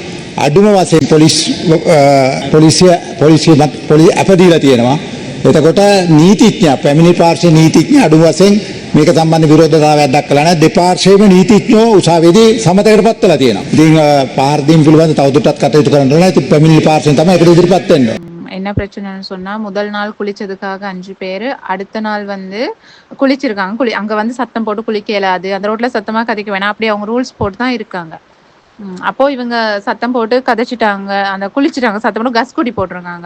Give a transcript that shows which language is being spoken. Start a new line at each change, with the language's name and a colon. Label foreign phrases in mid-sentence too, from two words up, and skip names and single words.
Sinhala: අඩුම වශයෙන් පොලිසිය අපදීලා තියෙනවා. එතකොට නීතිඥ පැමිණි පාර්ශ්වයේ නීතිඥ අඩුම වශයෙන් මේක සම්බන්ධ විරෝධතාවයක් දක්වලා නැහැ. දෙපාර්ශ්වයේම නීතිඥයෝ උසාවියේදී සමතයකටපත් වෙලා තියෙනවා. ඉතින් පහර දීම් පිළිබඳව තවදුරටත් කටයුතු කරන්න ඕනේ. ඉතින් පැමිණි පාර්ශ්වයෙන් තමයි ඒකට ඉදිරිපත් වෙන්නේ.
Tamil: என்ன பிரச்சனைன்னு சொன்னா முதல் நாள் குளிச்சதுக்காக 5 பேர், அடுத்த நாள் வந்து குளிச்சிருக்காங்க. அங்க வந்து சத்தம் போட்டு குளிக்க இயலாது, அந்த ரோட்ல சத்தமா கதைக்க வேணாம், அப்படி அவங்க ரூல்ஸ் போட்டு தான் இருக்காங்க. அப்போ இவங்க சத்தம் போட்டு கதைச்சிட்டாங்க, அந்த குளிச்சுட்டாங்க, சத்தம் போட்டு கஸ்குடி போட்டிருக்காங்க.